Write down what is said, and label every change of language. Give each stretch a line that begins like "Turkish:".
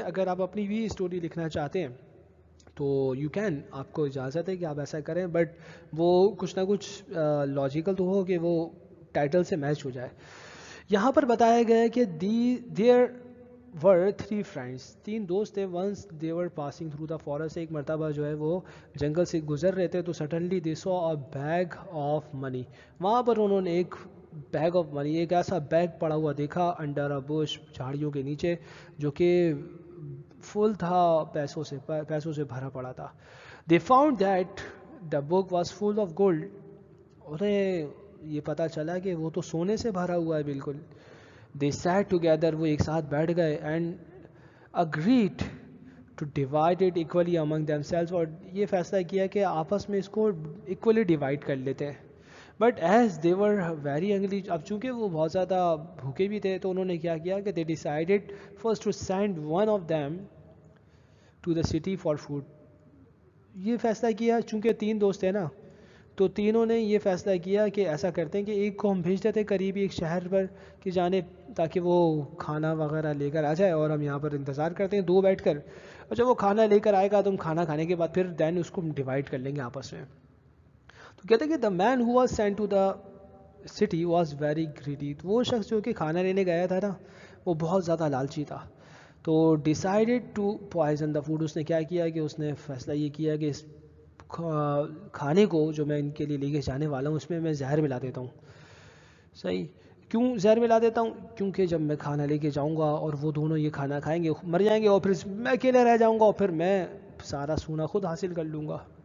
Urdu: اگر آپ اپنی بھی اسٹوری لکھنا چاہتے ہیں تو
English: you can,
Urdu: آپ کو اجازت ہے کہ آپ ایسا کریں, بٹ وہ کچھ نہ کچھ لاجیکل تو ہو کہ وہ ٹائٹل سے میچ ہو جائے. یہاں پر بتایا گیا ہے کہ
English: there were 3 friends,
Urdu: 3 دوست تھے.
English: once they were passing through the forest,
Urdu: ایک مرتبہ جو ہے وہ جنگل سے گزر رہے تھے,
English: تو suddenly they saw a bag of money.
Urdu: وہاں پر انہوں نے ایک
English: bag of money,
Urdu: ایک ایسا بیگ پڑا ہوا دیکھا
English: under a bush,
Urdu: جھاڑیوں کے نیچے, جو کہ فل تھا, پیسوں سے بھرا پڑا تھا.
English: They found that the book was full of gold.
Urdu: انہیں یہ پتا چلا کہ وہ تو سونے سے بھرا ہوا ہے بالکل.
English: They sat together,
Urdu: وہ ایک ساتھ بیٹھ گئے,
English: and agreed to divide it equally among themselves,
Urdu: اور یہ فیصلہ کیا کہ آپس میں اس کو equally divide کر لیتے ہیں.
English: but as they were very hungry,
Urdu: اب چونکہ وہ بہت زیادہ بھوکے بھی تھے تو انہوں نے کیا کیا کہ
English: they decided first to send one of them to the city for food.
Urdu: یہ فیصلہ کیا چونکہ 3 دوست تھے نا, تو تینوں نے یہ فیصلہ کیا کہ ایسا کرتے ہیں کہ ایک کو ہم بھیج دیتے قریبی ایک شہر پر کہ جانے, تاکہ وہ کھانا وغیرہ لے کر آ جائے اور ہم یہاں پر انتظار کرتے ہیں 2 بیٹھ کر, اور جب وہ کھانا لے کر آئے گا تو ہم کھانا کھانے کے بعد پھر دین اس کو ڈیوائڈ کر لیں گے آپس میں. تو کہتے ہیں کہ
English: the man who was sent to the city was very greedy.
Urdu: تو وہ شخص جو کہ کھانا لینے گیا تھا نا وہ بہت زیادہ لالچی تھا. تو
English: decided to poison the food,
Urdu: اس نے کیا کیا کہ اس نے فیصلہ یہ کیا کہ اس کھانے کو جو میں ان کے لیے لے کے جانے والا ہوں اس میں میں زہر ملا دیتا ہوں. صحیح, کیوں زہر ملا دیتا ہوں؟ کیونکہ جب میں کھانا لے کے جاؤں گا اور وہ دونوں یہ کھانا کھائیں گے مر جائیں گے, اور پھر میں اکیلے رہ جاؤں گا اور پھر میں سارا سونا خود حاصل کر لوں گا.